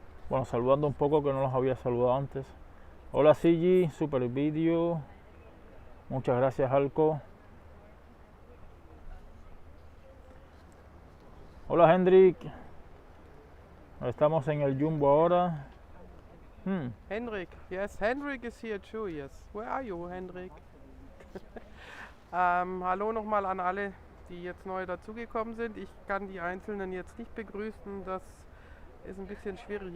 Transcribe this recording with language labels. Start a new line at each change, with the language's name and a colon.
Spanish: Bueno, saludando un poco que no los había saludado antes. Hola, Sigi, super video. Muchas gracias, Alco. Hola, Hendrik. Estamos en el Jumbo ahora.
English: Henrik, yes, Henrik is here too, yes. Where are you, Henrik?
German: Hallo nochmal an alle, die jetzt neu dazugekommen sind. Ich kann die Einzelnen jetzt nicht begrüßen, das ist ein bisschen schwierig.